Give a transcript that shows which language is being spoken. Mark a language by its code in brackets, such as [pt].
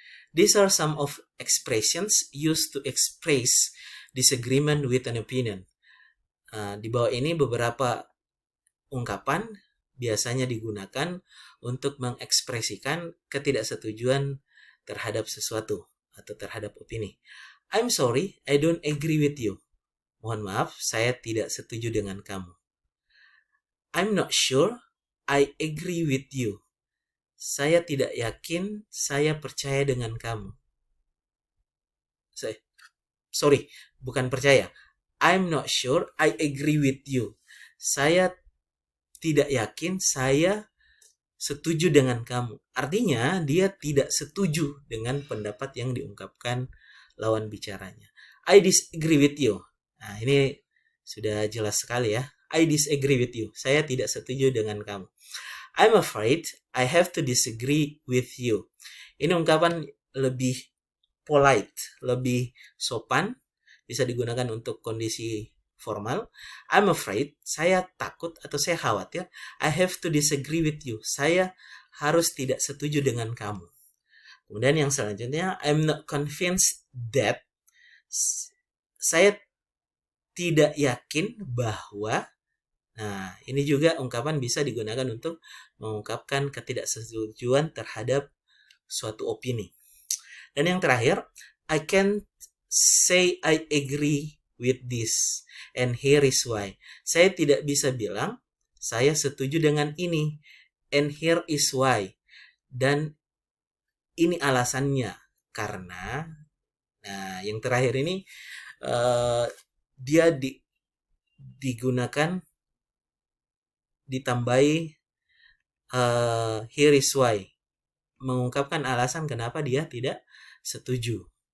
[en] These are some of expressions used to express disagreement with an opinion. [id] Di bawah ini beberapa ungkapan biasanya digunakan untuk mengekspresikan ketidaksetujuan terhadap sesuatu atau terhadap opini. [en] I'm sorry, I don't agree with you. [id] Mohon maaf, saya tidak setuju dengan kamu. [en] I'm not sure, I agree with you. [id] Saya tidak yakin, saya percaya dengan kamu. Sorry, bukan percaya. [en] I'm not sure, I agree with you. [id] Saya tidak yakin, saya setuju dengan kamu. Artinya, dia tidak setuju dengan pendapat yang diungkapkan lawan bicaranya. [en] I disagree with you. [id] Nah, ini sudah jelas sekali ya. [en] I disagree with you. [id] Saya tidak setuju dengan kamu. [en] I'm afraid I have to disagree with you. [id] Ini ungkapan lebih polite, lebih sopan, bisa digunakan untuk kondisi formal. [en] I'm afraid, [id] saya takut atau saya khawatir, [en] I have to disagree with you. [id] Saya harus tidak setuju dengan kamu. Kemudian yang selanjutnya, [en] I'm not convinced that, [id] saya tidak yakin bahwa. Nah, ini juga ungkapan bisa digunakan untuk mengungkapkan ketidaksetujuan terhadap suatu opini. Dan yang terakhir, [en] I can't say I agree with this, and here is why. [id] Saya tidak bisa bilang, saya setuju dengan ini, [en] and here is why. [id] Dan ini alasannya, karena, nah yang terakhir ini, dia digunakan ditambahi [en] here is why, [id] mengungkapkan alasan kenapa dia tidak setuju.